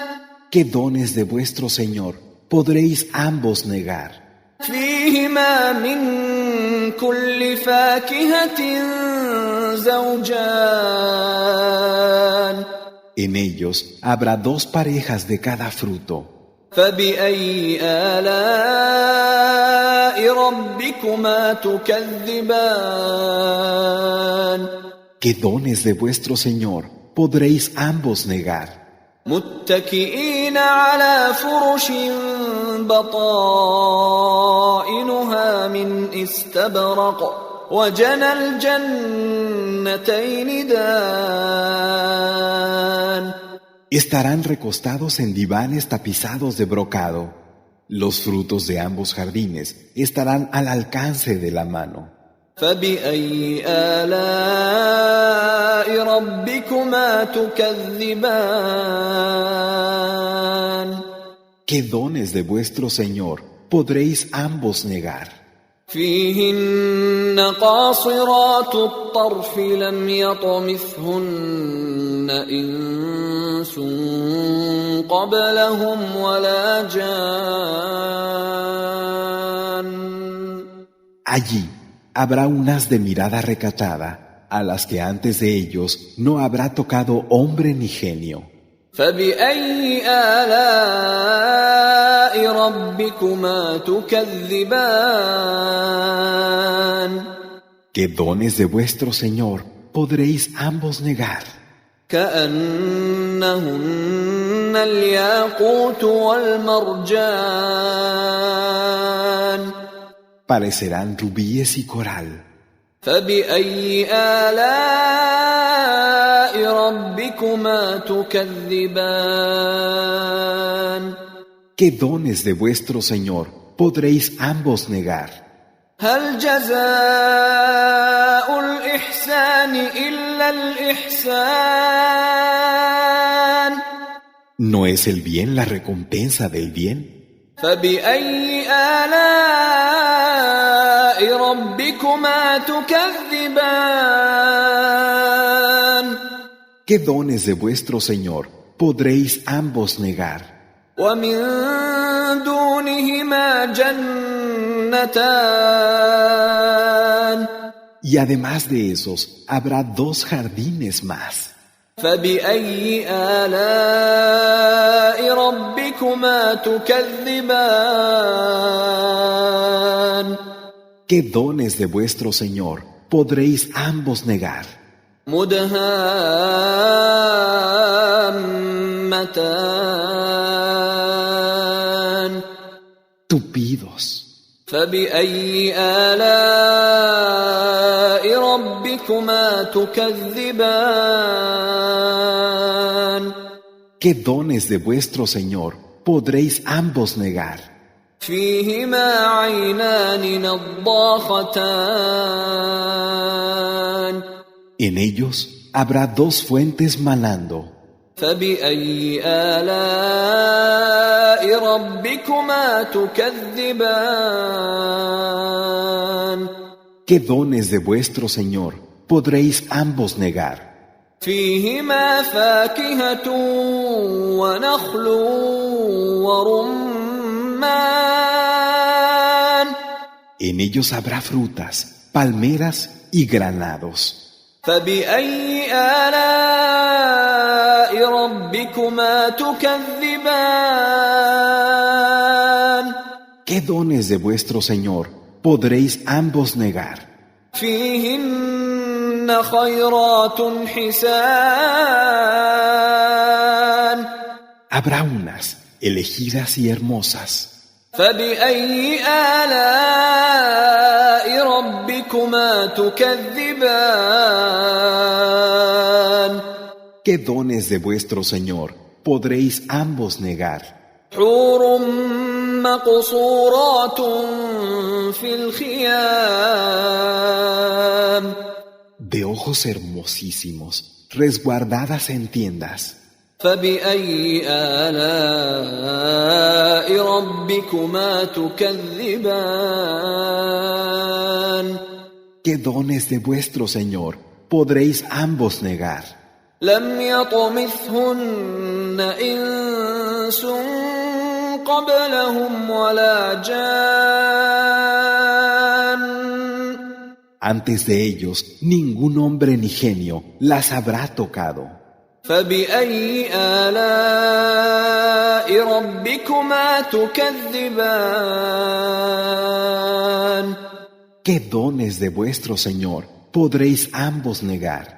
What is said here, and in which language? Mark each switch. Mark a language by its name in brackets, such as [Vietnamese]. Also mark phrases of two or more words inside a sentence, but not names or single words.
[Spanish] ¿Qué dones de vuestro Señor podréis ambos negar? [Arabic] فيهما من كل فاكهة زوجان [Spanish] En ellos habrá dos parejas de cada fruto. [Arabic] فبأي آلاء ربكما تكذبان [Spanish] ¿Qué dones de vuestro Señor podréis ambos negar? [Arabic] متكئين على فرش بطائنها من استبرق وجنى الجنتين دان [Spanish] Estarán recostados en divanes tapizados de brocado. Los frutos de ambos jardines estarán al alcance de la mano. [Arabic] فبأي آلاء ربكما تكذبان [Spanish] ¿Qué dones de vuestro Señor podréis ambos negar? [Arabic] فيهن قاصرات الطرف لم يطمثهن إنس قبلهم ولا جان [Spanish] Allí habrá unas de mirada recatada, a las que antes de ellos no habrá tocado hombre ni genio. [Arabic] فبأي آلاء ربكما تكذبان [Spanish] ¿Qué dones de vuestro Señor podréis ambos negar? [Arabic] كأنهن الياقوت والمرجان [Spanish] Parecerán rubíes y coral. [Arabic] فبأي آلاء ربكما تكذبان [Spanish] ¿Qué dones de vuestro Señor podréis ambos negar? [Arabic] هل جزاء الإحسان إلا الإحسان [Spanish] ¿No es el bien la recompensa del bien? [Arabic] فبأي آلاء ربكما تكذبان [Spanish] ¿Qué dones de vuestro Señor podréis ambos negar? [Arabic] ومن دونهما جنتان [Spanish] Y además de esos, habrá dos jardines más. [Arabic] فبأي آلاء ربكما تكذبان [Spanish] ¿Qué dones de vuestro Señor podréis ambos negar? [Arabic] مدهامتان [Spanish] Tupidos. [Arabic] فبأي آلاء ربكما تكذبان [Spanish] ¿Qué dones de vuestro Señor podréis ambos negar? [Arabic] فيهما عينان نضاختان [Spanish] En ellos habrá dos fuentes manando. [Arabic] فبأي آلاء ربكما تكذبان [Spanish] ¿Qué dones de vuestro Señor podréis ambos negar? [Arabic] فيهما فاكهة ونخل ورمان [Spanish] En ellos habrá frutas, palmeras y granados. [Arabic] فبأي آلاء ربكما تكذبان [Spanish] ¿Qué dones de vuestro Señor podréis ambos negar? [Arabic] فيهن خيرات حسان [Spanish] Habrá unas elegidas y hermosas. [Arabic] فبأي آلاء ربكما تكذبان [Spanish] ¿Qué dones de vuestro Señor podréis ambos negar? [Arabic] حور مقصورات في الخيام [Spanish] De ojos hermosísimos, resguardadas en tiendas. [Arabic] فبأي آلاء ربكما تكذبان [Spanish] ¿Qué dones de vuestro Señor podréis ambos negar? [Arabic] لم يطمثهن إنس قبلهم ولا جان [Spanish] Antes de ellos, ningún hombre ni genio las habrá tocado. [Arabic] فبأي آلاء ربكما تكذبان [Spanish] ¿Qué dones de vuestro Señor podréis ambos negar?